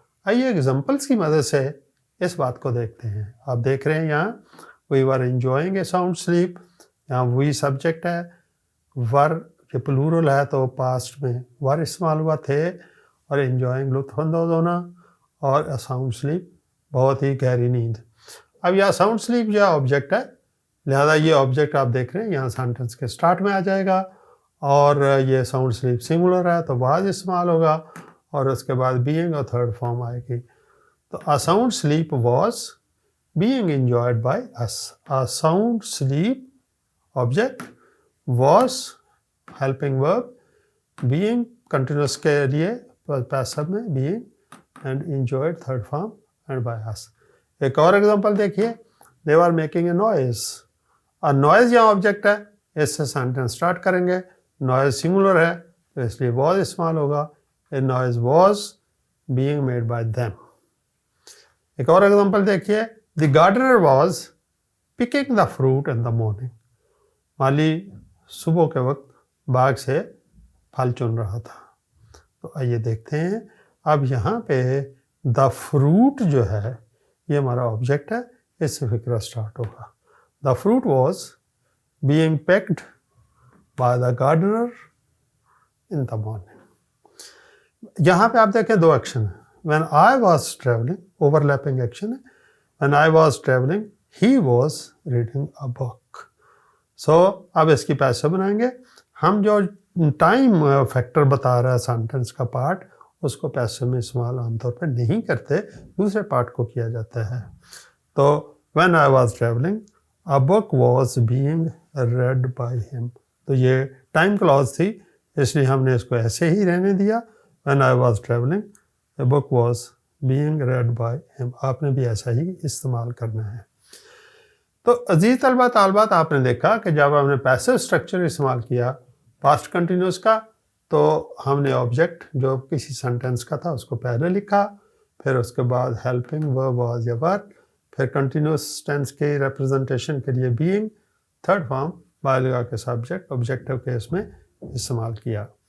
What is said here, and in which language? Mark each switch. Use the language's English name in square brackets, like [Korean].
[Urdu] آئیے ایگزامپلس کی مدد سے اس بات کو دیکھتے ہیں. آپ دیکھ رہے ہیں یہاں وی ور انجوائنگ اے ساؤنڈ سلیپ، یہاں وی سبجیکٹ ہے، ور یہ پلورل ہے تو پاسٹ میں ور استعمال ہوا تھے، اور انجوائنگ لطف اندوز ہونا، اور ساؤنڈ سلیپ بہت ہی گہری نیند. اب یہاں ساؤنڈ سلیپ جو آبجیکٹ ہے، لہذا یہ آبجیکٹ آپ دیکھ رہے ہیں یہاں سینٹنس کے سٹارٹ میں آ جائے گا، اور یہ ساؤنڈ سلیپ سنگولر ہے تو واز استعمال ہوگا، اور اس کے بعد بینگ اور تھرڈ فارم آئے گی. [English] تو a sound sleep was being enjoyed by us. A sound sleep object was helping verb, being continuous [Urdu] کے لیے [English] passive میں being and enjoyed third form and by us. [Urdu] ایک اور ایگزامپل دیکھیے. [English] They were making a noise. [Urdu] A noise یہاں object ہے، اس سے sentence start کریں گے. نوائز سنگولر ہے تو اس لیے واز استعمال ہوگا. [English] A noise was being made by them. [Urdu] ایک اور ایگزامپل دیکھیے. [English] The gardener was picking the fruit in the morning. [Urdu] مالی صبح کے وقت باغ سے پھل چن رہا تھا. تو آئیے دیکھتے ہیں. اب یہاں پہ [English] the fruit [Urdu] جو ہے یہ ہمارا آبجیکٹ ہے، اس سے فقرہ سٹارٹ ہوگا. [English] The fruit was being picked by the gardener in the morning. [Urdu] یہاں پہ آپ دیکھیں دو ایکشن ہیں. [English] When I was traveling, overlapping [Urdu] action ہے. [English] When I was traveling, he was reading a book. [Urdu] So اب اس کی پیسے بنائیں گے. ہم جو ٹائم فیکٹر بتا رہا ہے سینٹنس کا پارٹ، اس کو پیسے میں استعمال عام طور پہ نہیں کرتے، دوسرے پارٹ کو کیا جاتا ہے. [English] تو when I was traveling, a book was being read by him. [Urdu] تو یہ ٹائم کلاز تھی، اس لیے ہم نے اس کو ایسے ہی رہنے دیا. [English] When I was traveling, a book was being read by him. [Urdu] آپ نے بھی ایسا ہی استعمال کرنا ہے. تو عزیز طلبہ طالبات، آپ نے دیکھا کہ جب ہم نے پیسو اسٹرکچر استعمال کیا پاسٹ کنٹینیوس کا، تو ہم نے آبجیکٹ جو کسی سینٹینس کا تھا اس کو پہلے لکھا، پھر اس کے بعد ہیلپنگ ورب واز یا ور، پھر کنٹینیوس ٹینس کی ریپرزنٹیشن کے لیے بینگ، تھرڈ فارم بالغہ کے سبجیکٹ آبجیکٹو کیس میں استعمال کیا.